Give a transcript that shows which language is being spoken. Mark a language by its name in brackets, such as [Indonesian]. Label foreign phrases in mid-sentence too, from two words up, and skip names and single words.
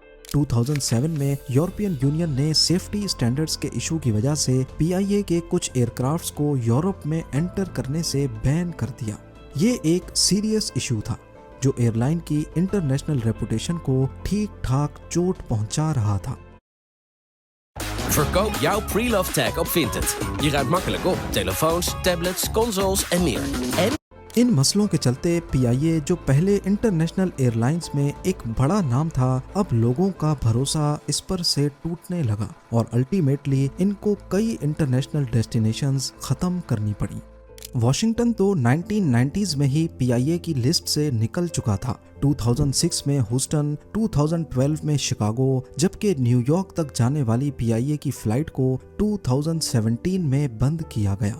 [Urdu] 2007 میں یورپین یونین نے [English] safety standards [Urdu] کے ایشو کی وجہ سے پی آئی اے کے کچھ [English] aircrafts [Urdu] کو یورپ میں انٹر کرنے سے بین کر دیا۔ یہ ایک [English] serious issue [Urdu] تھا جو ایئر لائن کی [English] international reputation [Urdu] کو ٹھیک ٹھاک چوٹ پہنچا رہا تھا۔ [Dutch] Verkoop jouw [English] pre-love tag [Dutch] op Vinted. Je ruimt makkelijk op. Telefoons, tablets, consoles en meer. En [Urdu] ان مسئلوں کے چلتے پی آئی اے جو پہلے [English] international airlines [Urdu] میں ایک بڑا نام تھا، اب لوگوں کا بھروسہ اس پر سے ٹوٹنے لگا اور الٹیمیٹلی ان کو کئی [English] international destinations [Urdu] ختم کرنی پڑی۔ واشنگٹن تو 1990s میں ہی پی آئی اے کی لسٹ سے نکل چکا تھا، 2006 میں ہیوسٹن، 2012 میں شکاگو، جبکہ نیو یارک تک جانے والی پی آئی اے کی فلائٹ کو 2017 میں بند کیا گیا۔